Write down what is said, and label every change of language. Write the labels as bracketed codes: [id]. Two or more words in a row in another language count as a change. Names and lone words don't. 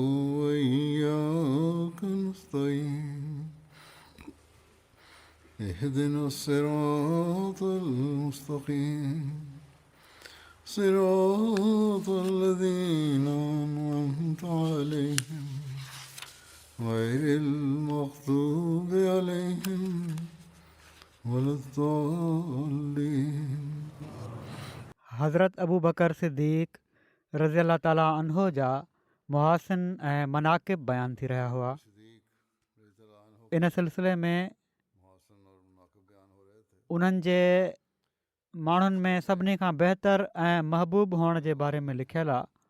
[ar] وإياك نستعين اهدنا الصراط المستقيم صراط الذين أنعمت عليهم غير المغضوب عليهم ولا الضالين. [sd] हज़रत अबू बकर सिद्दीक़ [ar] رضي الله تعالى عنه [sd] जा मुहासिन ऐं मनाक़िब बयानु थी रहिया हुआ. इन सिलसिले में उन्हनि जे माण्हुनि में सभिनी खां बहितर ऐं महबूब हुअण जे बारे में लिखियलु आहे.